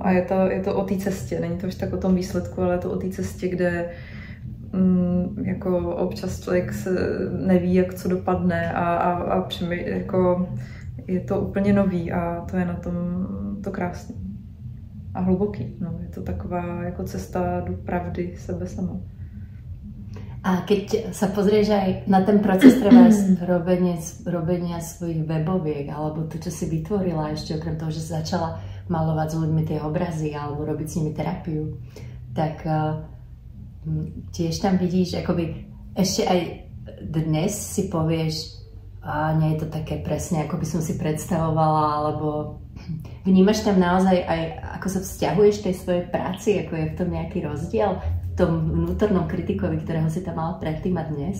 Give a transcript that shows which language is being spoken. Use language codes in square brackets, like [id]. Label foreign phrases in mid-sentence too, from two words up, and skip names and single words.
[cs] A je to o té cestě, není to už tak o tom výsledku, ale je to o té cestě, kde jako občas člověk se neví, jak co dopadne a jako je to úplně nový a to je na tom to krásný a hluboký. No, je to taková jako cesta do pravdy sebe sama. [sk] A keď sa pozrieš aj na ten proces treba robenia svojich weboviek, alebo to, čo si vytvorila ešte okrem toho, že si začala malovať s ľuďmi tie obrazy alebo robiť s nimi terapiu, tak tiež tam vidíš, akoby ešte aj dnes si povieš, nie je to také presne, ako by som si predstavovala, alebo vnímaš tam naozaj aj, ako sa vzťahuješ tej svojej práci, ako je v tom nejaký rozdiel v tom vnútornom kritikovi, ktorého si tam mala predtým a dnes?